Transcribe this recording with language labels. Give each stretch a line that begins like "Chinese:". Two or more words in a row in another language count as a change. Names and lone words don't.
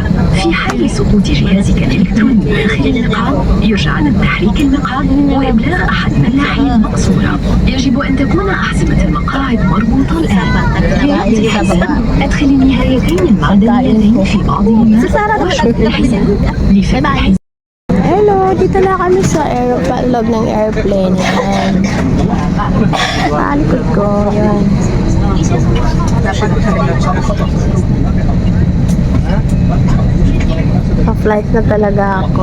Arabic: في حال سقوط جهازك الإلكتروني داخل المقعد يرجى عدم تحريك المقعد وإبلاغ أحد ملاحي المقصورة. يجب أن تكون أحزمة المقاعد مربوطة الآن. لربط الحزام أدخل النهايتين المعدنيتين في بعضهما وشد الحزام لفتح.
Filipino: Hello, dito na kami sa loob ng airplane. Yan. Alikod ko. Yan. Pa-flight na talaga ako.